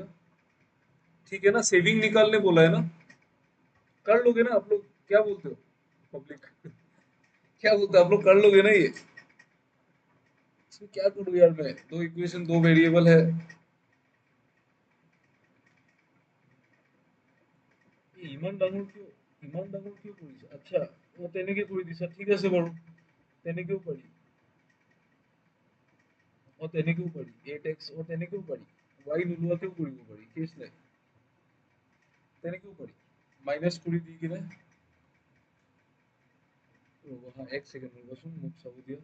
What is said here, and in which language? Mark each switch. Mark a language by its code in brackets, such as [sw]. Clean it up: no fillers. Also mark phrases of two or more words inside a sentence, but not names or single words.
[hi] ठीक है ना, सेविंग निकालने बोला है ना, कर लोगे ना आप लोग, क्या बोलते हो पब्लिक? क्या बोलते हो आप लोग, कर लोगे ना ये? इसमें क्या करूँ यार मैं, दो इक्वेशन दो वेरिएबल है। [as] ये ইমান ডাঙৰ কিয় কৰিছে? আচ্ছা, মই তেনেকে কৰি দিছা, ঠিক আছে বাৰু, তেনেকেও পাৰি, তেনেকেও পাৰি 8x, তেনেকেও পাৰি, y নোলোৱাকেও কৰিব পাৰি, কেছ নাই, তেনেকেও পাৰি, মাইনাছ কৰি দি কিনে, ৰ'ব হা এক ছেকেণ্ড ৰ'বচোন, মোক চাব দিয়া।